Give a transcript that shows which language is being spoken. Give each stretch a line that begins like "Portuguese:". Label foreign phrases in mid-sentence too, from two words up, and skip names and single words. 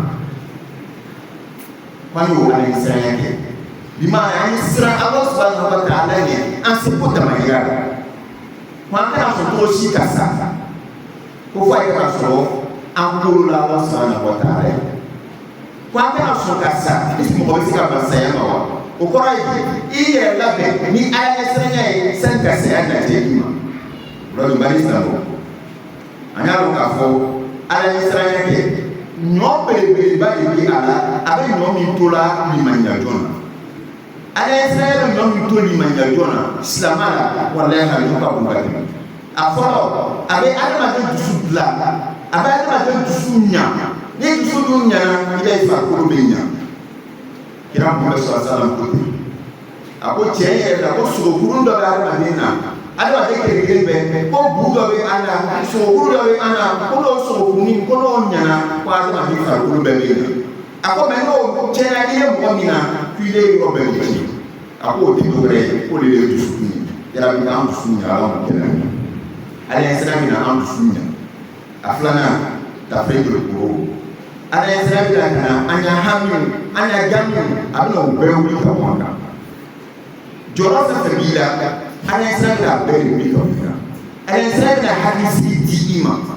Bambara: k'an y'o Ala ɲɛ siranya kɛ bi ma an ye siran Ala
Arabic: سبحانه وتعالى
Bambara: ɲɛ an se ko damayira la ko an kana sɔn cogo si ka sa ko fɔ a ye ka sɔrɔ an bolola Ala
Arabic: سبحانه وتعالى
Bambara: ye ko an kana sɔn ka sa
French: est-ce que
Bambara: mɔgɔ bɛ se ka ban saya ma wa o kɔrɔ ye i yɛrɛ labɛn ni Ala ɲɛ siranya ye sani ka saya lajɛ i ma o la bari silamɛw an y'a dɔn k'a fɔ Ala ɲɛ siranya kɛ ɲɔ belebeleba de bɛ a la a bɛ ɲɔ min to la limaniya jɔn na Ala ɲɛ siranya bɛ ɲɔ min to limaniya jɔn na silamɛ la walahi a ɲɔ ka bon ka tɛmɛ a fɔlɔ a bɛ adamaden dusu dilan a bɛ adamaden dusu ɲa ni dusu dun ɲana i b'a ye farikolo bɛ ɲa kira Muhamad
Arabic: صلى الله عليه وسلم
Bambara: ko ten a ko tiɲɛ yɛrɛ la ko sogokurun dɔ bɛ adamaden na adamaden kelen bɛɛ ko bu dɔ bɛ an na sogokuru dɔ bɛ an na ko n'o sogokurunin ko n'o ɲana ko adamaden farikolo bɛɛ bɛ ɲa a ko mɛ n'o tiɲɛna i ye mɔgɔ min na k'i ye yɔrɔ bɛɛ bɛ tiɲɛ a ko o tɛ dɔwɛrɛ ye k'o de ye dusukun ye yarabi k'an dusu ɲa Ala m'o kɛ la Ala ye sira min na an dusu ɲa a filanan tafsir kuro Ala ye sira min na ka na an y'a hami an y'a gami a bɛna o bɛɛ wuli ka bɔ an kan jɔyɔrɔ fɛn fɛn b'i la Ala ye sira min na a bɛɛ de wuli ka bɔ an kan Ala ye sira min na hakili di i ma